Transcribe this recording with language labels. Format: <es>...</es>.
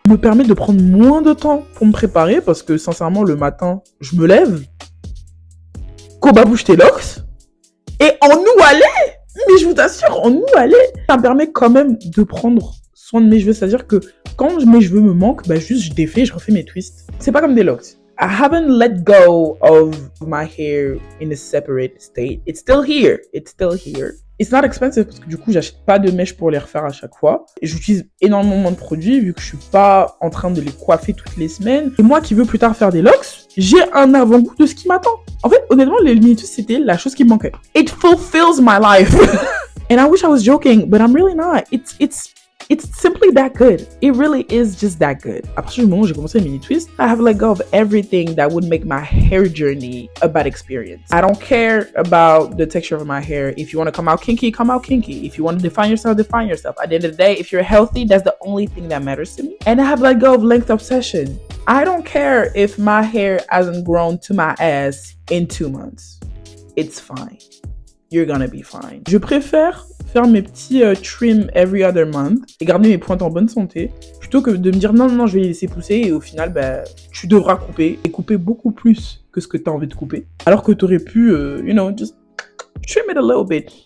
<fr>Ça me permet de prendre moins de temps pour me préparer parce que sincèrement, le matin, je me lève, Koba bouge tes locks et en oualé, mais je vous assure, en oualé, ça me permet quand même de prendre soin de mes cheveux. C'est-à-dire que quand mes cheveux me manquent, bah juste je défais, je refais mes twists. C'est pas comme des locks.</fr> <en>I haven't let go of my hair in a separate state. It's still here. It's not expensive</en> <fr>parce que du coup, j'achète pas de mèches pour les refaire à chaque fois. Et j'utilise énormément de produits vu que je suis pas en train de les coiffer toutes les semaines. Et moi qui veux plus tard faire des locks, j'ai un avant-goût de ce qui m'attend. En fait, honnêtement, les mini twists, c'était la chose qui me manquait.</fr> <en>It fulfills my life. And I wish I was joking, but I'm really not. It's simply that good. It really is just that good.</en> <fr>À partir du moment où j'ai commencé les mini twists,</fr> <en>I have let go of everything that would make my hair journey a bad experience. I don't care about the texture of my hair. If you want to come out kinky, come out kinky. If you want to define yourself, define yourself. At the end of the day, if you're healthy, that's the only thing that matters to me. And I have let go of length obsession. I don't care if my hair hasn't grown to my ass in 2 months. It's fine. you're gonna be fine.</en> <fr>Je préfère faire mes petits trim</fr> <en>every other month</en> <fr>et garder mes pointes en bonne santé plutôt que de me dire non, je vais les laisser pousser et au final, bah, tu devras couper et couper beaucoup plus que ce que tu as envie de couper. Alors que tu aurais pu,</fr> <en>just trim it a little bit.</en>